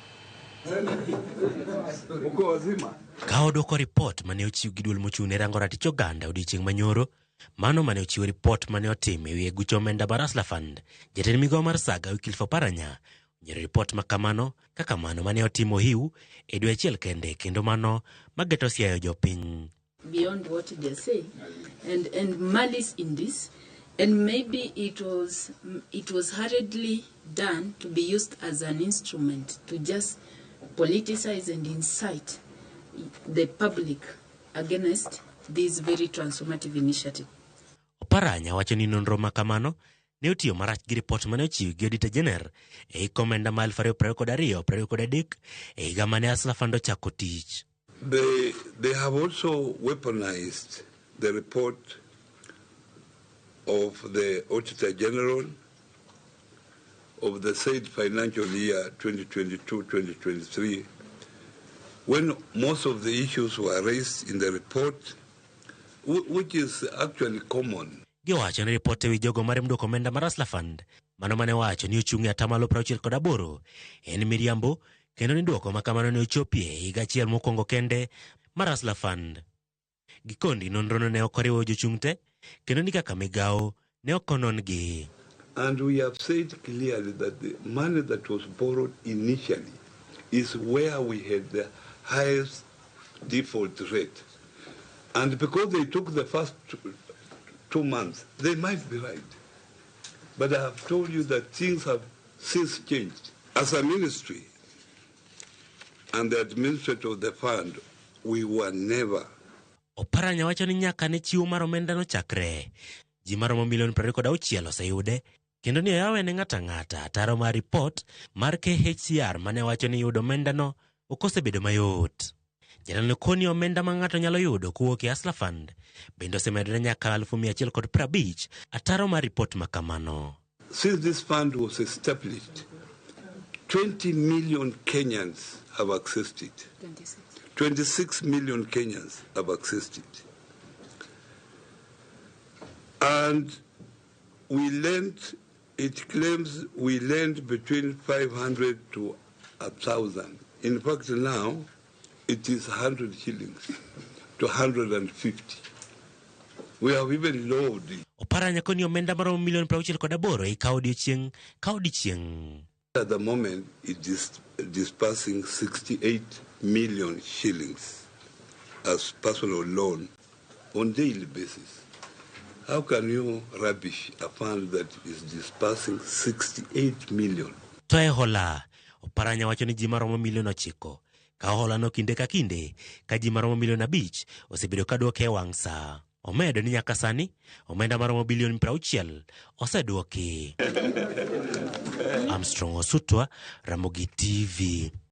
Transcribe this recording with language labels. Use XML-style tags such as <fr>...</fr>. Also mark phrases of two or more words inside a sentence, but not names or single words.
<luo>Ka odwoko ripot mane ochiw gi duol mochung'ne rango ratich oganda odiochieng' manyoro, mano mane ochiwo ripot mane otim ewi aguch omenda mar Hustler Fund, jatend migawo mar saga Wycliffe Oparanya onyiero ripot makamano kaka mano mane otimo hiu e dwe achiel kende, kendo mano mageto siayo jopiny.</luo> <en>Beyond what they say and malice in this, and maybe it was hurriedly done to be used as an instrument to just politicize and incite the public against this very transformative initiative.</en> <luo>Oparanya wacho ni nonro makamano ne otiyo marach gi ripot mane ochiw gi</luo> <en>Auditor General</en> <luo>e komenda ma 2022-2023 e higa mane Hustler Fund ochako tich.</luo> <en>They have also weaponized the report of the Auditor General of the said financial year 2022-2023, when most of the issues were raised in the report, which is actually common.</en> <luo>Giwacho ni ripot ewi jogo marem duoko omenda mar Hustler Fund, mano mane wacho ni ochung'e atamalo 68 en miriambo, kendo ni duoko makamano ne ochopie higa achiel mokwongo kende mar Hustler Fund. Gikondi nonrono ne okoriwo jochung' te, kendo ni kaka migawo ne okonon gi.</luo> <en>And we have said clearly that the money that was borrowed initially is where we had the highest default rate. And because they took the first 2 months, they might be right. But I have told you that things have since changed. As a ministry and the administrator of the fund, we were never.</en> <luo>Oparanya wacho ni nyaka ne chiwo mar omenda no chakre, ji maromo milion 26 oseyude, kendo ni oyawe ne ng'ata ng'ata ataro mar ripot mar KHCR mane wacho ni yudo omenda no okosebedo mayot. Jatendno koni omenda ma ng'ato nyalo yudo kowuok e Hustler Fund bende osemedore nyaka 150 ataro mar ripot makamano.</luo> <en>Since this fund was established, 20 million Kenyans have accessed it. 26 million Kenyans have accessed it. And we lent, it claims we lent between 500 to 1,000. In fact, now it is 100 shillings to 150. We have even lowered it.</en> <luo>Oparanya koni omenda maromo milion 68 e kaodichieng'.</luo> <en>At the moment, it is dispersing 68 million shillings as personal loan on daily basis. How can you rubbish a fund that is dispersing 68 million?</en> <luo>To e hola, Oparanya wacho ni ji maromo milion 9 ka hola no kinde ka kinde, ka ji maromo milion 5 osebedo ka duoke wang' sa. Omedo ni nyaka sani omenda maromo bilion 60 oseduoki. Armstrong Osutu, Ramogi TV.</luo>